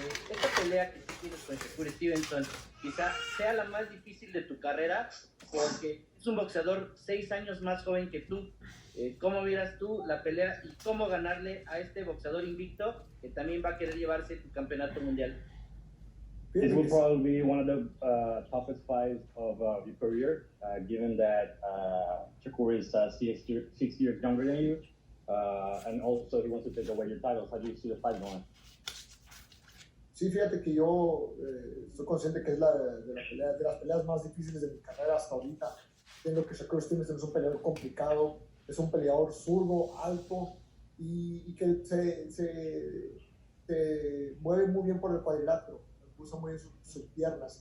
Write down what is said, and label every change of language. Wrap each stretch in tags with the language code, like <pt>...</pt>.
<es>Esta pelea que tú tienes con Shakur Stevenson quizá sea la más difícil de tu carrera porque es un boxeador 6 años más joven que tú. ¿Cómo miras tú la pelea y cómo ganarle a este boxeador invicto que también va a querer llevarse tu campeonato mundial?</es> <en>This will probably be one of the toughest fights of your career, given that Shakur is 6 years younger than you, and also he wants to take away your titles. How do you see the fight going?</en> <es>Sí, fíjate que yo estoy consciente que es de las peleas más difíciles de mi carrera hasta ahorita. Entiendo que Shakur Stevenson es un peleador complicado, es un peleador zurdo, alto y que se mueve muy bien por el cuadrilátero, usa muy bien sus piernas.</es>